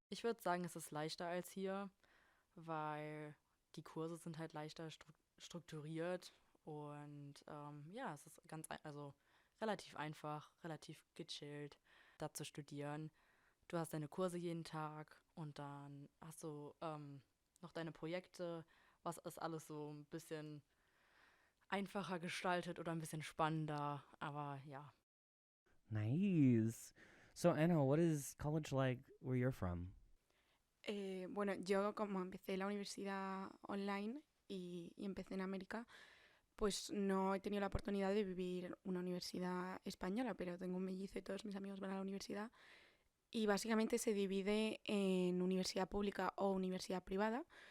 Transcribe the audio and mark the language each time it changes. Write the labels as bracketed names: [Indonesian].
[German] Ich würde sagen, es ist leichter als hier, weil die Kurse sind halt leichter strukturiert und es ist relativ einfach, relativ gechillt, da zu studieren. Du hast deine Kurse jeden Tag und dann hast du noch deine Projekte, was ist alles so ein bisschen einfacher gestaltet oder ein bisschen spannender, aber ja. [English] Nice. So, Anna, what is college like where you're from? [Spanish] Bueno, yo como empecé la universidad online y empecé en América, pues no he tenido la oportunidad de vivir una universidad española, pero tengo un mellizo y todos mis amigos van a la universidad. Y básicamente se divide en universidad pública o universidad privada.